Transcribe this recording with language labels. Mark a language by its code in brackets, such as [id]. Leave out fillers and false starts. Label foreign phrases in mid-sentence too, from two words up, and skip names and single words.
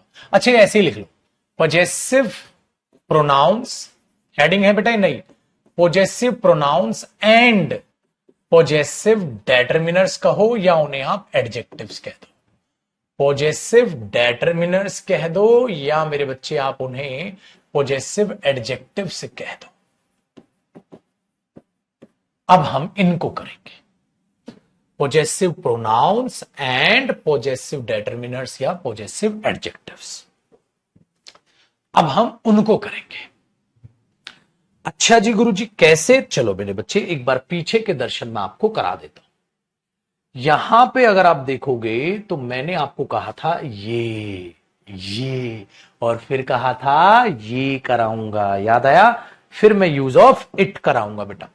[hi] अच्छा ऐसे ही लिख लो, [en] possessive pronouns, [hi] हेडिंग है बेटा नहीं, [en] possessive pronouns and possessive determiners [hi] कहो, या उन्हें आप एडजेक्टिव्स कह दो। [en] possessive determiners [hi] कह दो, या मेरे बच्चे आप उन्हें [en] possessive adjectives [hi] कह दो। अब हम इनको करेंगे, [en] possessive pronouns and possessive determiners या possessive adjectives। [hi] अब हम उनको करेंगे। अच्छा जी गुरुजी कैसे, चलो मेरे बच्चे एक बार पीछे के दर्शन में आपको करा देता हूं। यहां पे अगर आप देखोगे तो मैंने आपको कहा था ये और फिर कहा था ये कराऊंगा, याद आया, फिर मैं [en] use of it [hi] कराऊंगा बेटा।